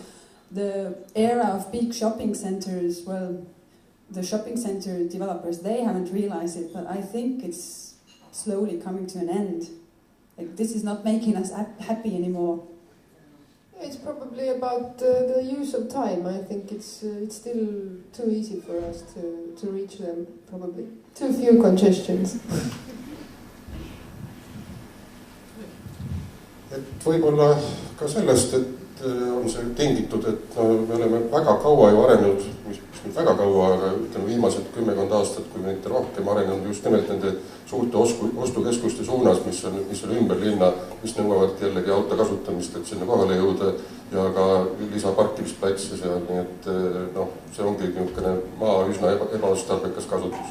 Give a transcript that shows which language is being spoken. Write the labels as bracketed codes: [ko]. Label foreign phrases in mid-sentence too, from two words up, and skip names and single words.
[en] The era of big shopping centers, well, the shopping center developers, they haven't realized it, but I think it's slowly coming to an end. Like, this is not making us happy anymore. It's probably about the use of time. I think it's still too easy for us to reach them, probably. Too few congestions. [et] Et võib-olla ka sellest, et on see tingitud, et me oleme väga kaua ju arenenud, mis nüüd väga kaua, aga ütleme viimased 10 aastat, kui mitte rohkem arenenud just nimelt nende suurte ostukeskuste suunas, mis on ümber linna, mis nõuavad jällegi auto kasutamist, et sinna kohale jõuda ja ka lisaparkimisplatsi seal, nii et see ongi niisugune maa üsna ebaotstarbekas kasutus.